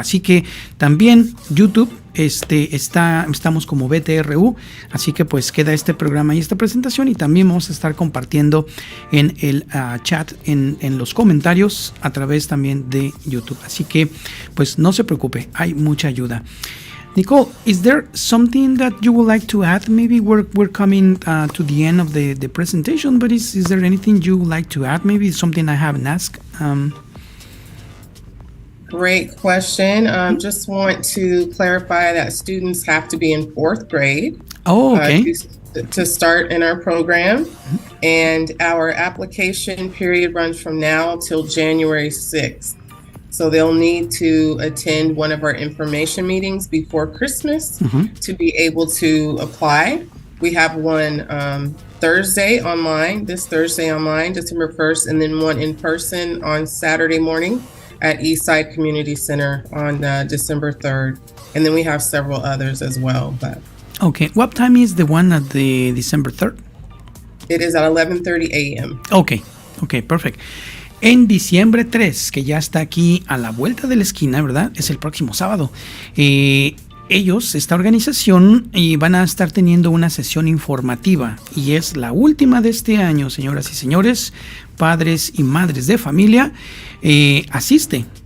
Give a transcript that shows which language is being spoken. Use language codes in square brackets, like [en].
[es] Así que también YouTube estamos como BTRU, así que pues queda este programa y esta presentación, y también vamos a estar compartiendo en el chat, en los comentarios a través también de YouTube. Así que pues no se preocupe, hay mucha ayuda. [en] Nicole, is there something that you would like to add? Maybe we're coming to the end of the presentation, but is there anything you would like to add? Maybe something I haven't asked. Great question. Just want to clarify that students have to be in 4th grade. Oh, okay. To start in our program. And our application period runs from now till January 6th. So they'll need to attend one of our information meetings before Christmas to be able to apply. We have one Thursday online, December 1st, and then one in person on Saturday morning at Eastside Community Center on December 3rd. And then we have several others as well. But okay, what time is the one at the December 3rd? It is at 11:30 a.m. Okay, perfect. [es] En diciembre 3, que ya está aquí a la vuelta de la esquina, ¿verdad? Es el próximo sábado. Esta organización, van a estar teniendo una sesión informativa y es la última de este año, señoras y señores, padres y madres de familia. Asiste.